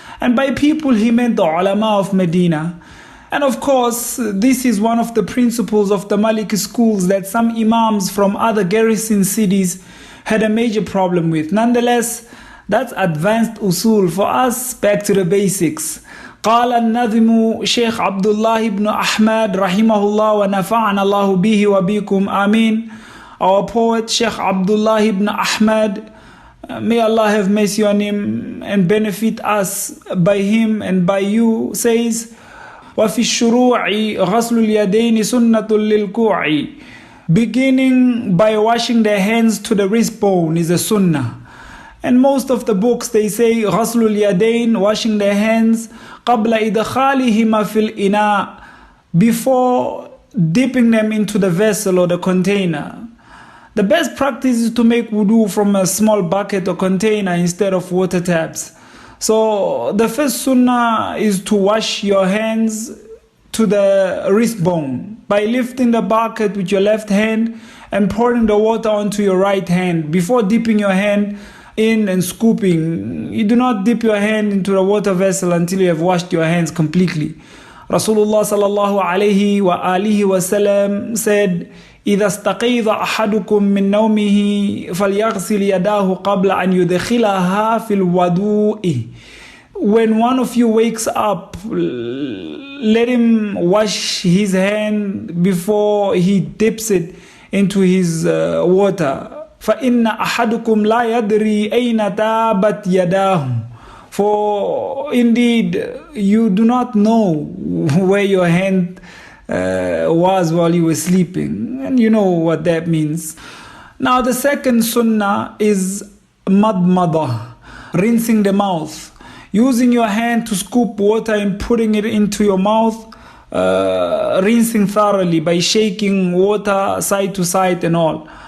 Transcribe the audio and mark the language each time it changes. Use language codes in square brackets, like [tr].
[en] And by people, he meant the ulama of Medina. And of course, this is one of the principles of the Maliki schools that some imams from other garrison cities had a major problem with. Nonetheless, that's advanced usul. For us, back to the basics. [ar] قال النظم شيخ عبد الله بن أحمد رحمه الله ونفعنا الله به وبكم آمين. [en] Our poet Sheikh Abdullah ibn Ahmad may Allah have mercy on him and benefit us by him and by you, says, [ar] وَفِي الشُّرُوعِ غَسْلُ الْيَدَيْنِ سُنَّةٌ لِلْكُوعِ. [en] Beginning by washing their hands to the wrist bone is a sunnah. And most of the books, they say [ar] غَسْلُ الْيَدَيْنِ, [en] washing their hands, [ar] قَبْلَ إِدْخَالِهِمَا فِي الْإِنَاءِ, [en] before dipping them into the vessel or the container. The best practice is to make wudu from a small bucket or container instead of water taps. So the first sunnah is to wash your hands to the wrist bone by lifting the bucket with your left hand and pouring the water onto your right hand before dipping your hand in and scooping. You do not dip your hand into the water vessel until you have washed your hands completely. [ar] Rasulullah sallallahu alayhi wa alihi wa sallam said, إذا استيقظ أحدكم من نومه فليغسل يداه قبل أن يدخلها في الوضوء. [en] When one of you wakes up, let him wash his hand before he dips it into his water. [ar] فإن أحدكم لا يدري أين تابت يداه. [en] For indeed you do not know where your hand was while you were sleeping, and you know what that means. Now the second sunnah is madmada, rinsing the mouth, using your hand to scoop water and putting it into your mouth, rinsing thoroughly by shaking water side to side and all.